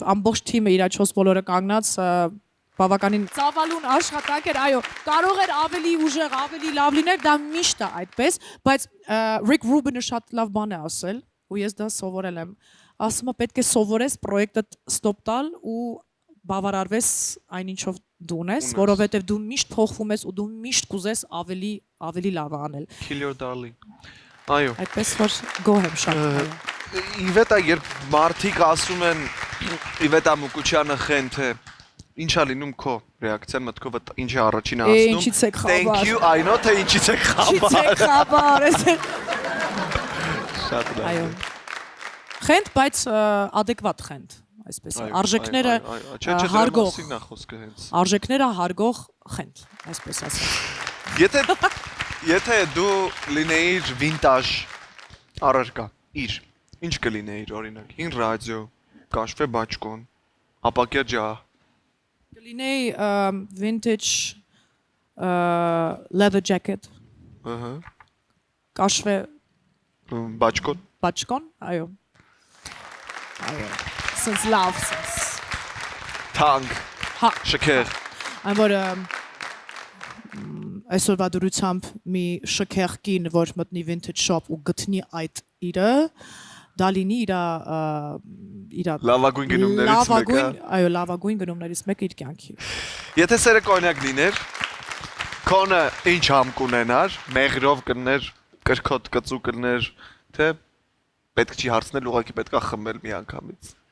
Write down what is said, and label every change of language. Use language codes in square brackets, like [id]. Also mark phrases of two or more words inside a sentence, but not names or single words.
[hy] ամբողջ թիմը իր 4 բոլորը կանգնած բավականին ծավալուն աշխատանք էր, այո, կարող էր ավելի ուժեղ, ավելի լավ լիներ, դա միշտ է այդպես, բայց Rick Rubin-ը շատ լավ բան է ասել, ու ես դա սովորել եմ։ Ասում է պետք է սովորես պրոյեկտը ստոպ տալ ու բավարարվես այն ինչով դու ունես, որովհետև դու միշտ փոխվում ես ու դու միշտ կուզես ավելի լավ անել։ [en] Kill your darling։ Այո։ [hy] Այդպես որ գոհ եմ շատ։ Իվետա երբ մարդիկ ասում են Իվետա Մուկուչյանը խենթ է, ինչա լինում քո ռեակցիան մտքով ինչի առաջինը ասնում։ Ինչից եք խաբար։ [en] Thank you, I know [hy] թե ինչից եք խաբար։ Ինչից եք խաբար։ Շատ լավ։ Այո։ Խենթ, բայց adekvat խենթ, այսպես է։ Արժեքները հարգող։ Արժեքները հարգող խենթ, այսպես ասած։ Եթե դու լինեիր վինտաժ առարկա, ինչ կլինեիր օրինակ, հին ռադիո, կաշվե բաճկոն, ապակյա ջահ։ Կլինեի [en] vintage leather jacket։ [hy] Կաշվե Բաչկոն։ Բաչկոն, այո։ Այո։ [en] Sense love sense։ [hy] Թանկ, Հա, շքեղ։ այն որ այսօրվա դրությամբ մի շքեղ կին, որ մտնի [en] vintage shop [hy] ու գտնի այդ իրը, դա լինի իր Լավագույն գնումներից մեկը։ լավագույն, այո, լավագույն գնումներից մեկը իր կյանքի։ Եթե սերը կոնյակ լիներ, քոնը ինչ համ կունենար, մեղրով կներ, կրքոտ կծու կներ, թե պետք չի հարցնել, ուղղակի պետքա խմել մի անգամից։